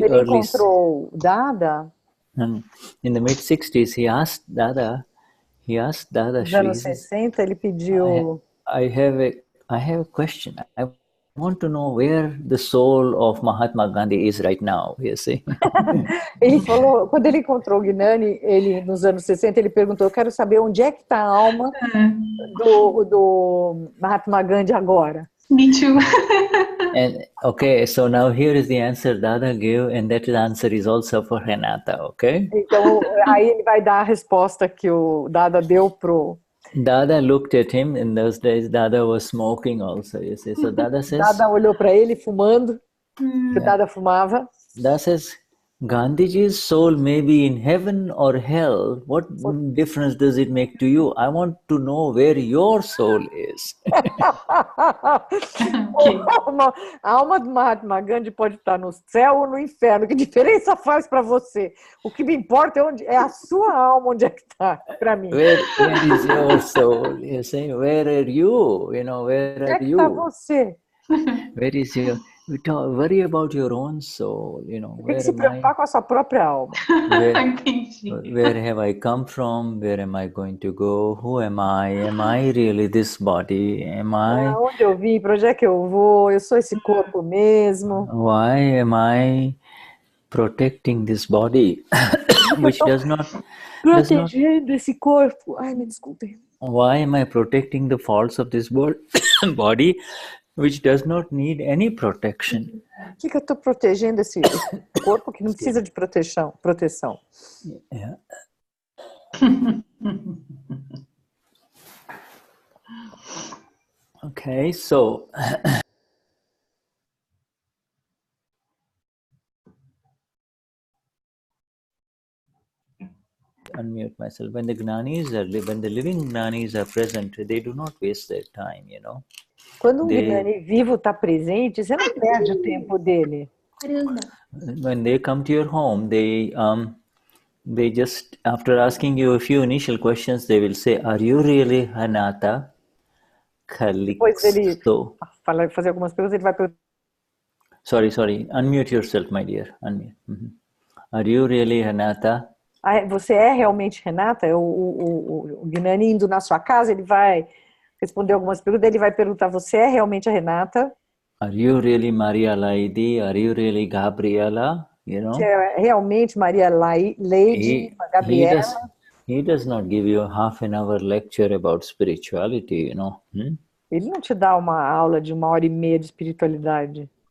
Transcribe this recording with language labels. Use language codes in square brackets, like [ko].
[pt] Quando ele encontrou Dada, [en] in the mid-60s, he asked Dada [pt] nos anos 60, ele pediu... [en] I have a question. I want to know where the soul of Mahatma Gandhi is right now, you see. [pt] Ele falou, quando ele encontrou o Gnani, nos anos 60, ele perguntou, eu quero saber onde é que está a alma do Mahatma Gandhi agora. [en] Me too. And okay, so now here is the answer Dada gave, and that answer is also for Renata, okay? [pt] Então, aí ele vai dar a resposta que o Dada deu pro... [en] Dada looked at him. In those days, Dada was smoking also, you see. So Dada says... [pt] Dada olhou para ele fumando, que Dada fumava. [en] Dada says, Gandhiji's soul may be in heaven or hell. What difference does it make to you? I want to know where your soul is. [pt] A alma do Mahatma Gandhi pode estar no céu ou no inferno. Que diferença faz para você? O que me importa é a sua alma, onde é que está, para mim. [en] Where is your soul? You say, where are you? Where are you? [pt] Onde é que está você? [en] Where is your... Worry about your own soul, [pt] Tem que se preocupar com a sua própria alma. [en] Where have I come from? Where am I going to go? Who am I? Am I really this body? Am I? [pt] Onde eu vim? Para onde é que eu vou? Eu sou esse corpo mesmo. [en] Why am I protecting this body, which does not... [pt] Protegendo esse corpo. Ai, me desculpe. [en] Why am I protecting the faults of this body? Which does not need any protection. [pt] Por que eu estou protegendo esse corpo que não precisa de proteção? [en] Yeah. Okay, so unmute myself. When the living Gnanis are present, they do not waste their time, [pt] Quando um Gnani vivo está presente, você não perde o tempo dele. [en] When they come to your home, they just, after asking you a few initial questions, they will say, "Are you really Hanata?" [pt] Depois ele fazer algumas perguntas, ele vai perguntar. [en] Sorry. Unmute yourself, my dear. Unmute. Are you really Hanata? [pt] Você é realmente Renata? O Gnani indo na sua casa, ele vai responder algumas perguntas, ele vai perguntar, você é realmente a Renata? [en] Are you really Maria Lady? Are you really Gabriela? [pt] Você é realmente Maria Lady, Gabriela? [en] He does not give you a half an hour lecture about spirituality, [pt] Ele não te dá uma aula de 1h30 de espiritualidade.